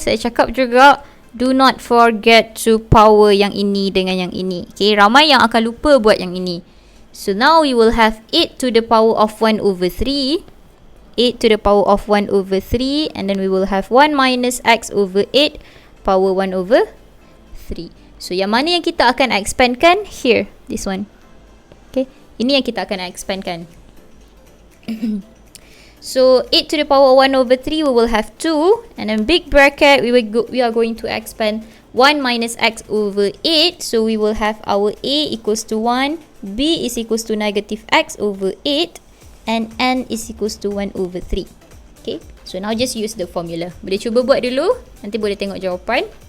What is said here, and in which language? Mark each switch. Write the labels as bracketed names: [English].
[Malay] Saya cakap juga, [English] do not forget to power [Malay] yang ini dengan yang ini. Okay, ramai yang akan lupa buat yang ini. [English] So now we will have 8 to the power of 1 over 3. 8 to the power of 1 over 3. And then we will have 1 minus x over 8 power 1 over 3. [Malay] So yang mana yang kita akan expandkan? [English] Here, this one. [Malay] Okay, ini yang kita akan expandkan. [English] So 8 to the power 1 over 3, we will have 2. And then big bracket, we are going to expand 1 minus x over 8. So we will have our a equals to 1, b is equals to negative x over 8, and n is equals to 1 over 3. Okay, so now just use the formula. [Malay] Boleh cuba buat dulu, nanti boleh tengok jawapan.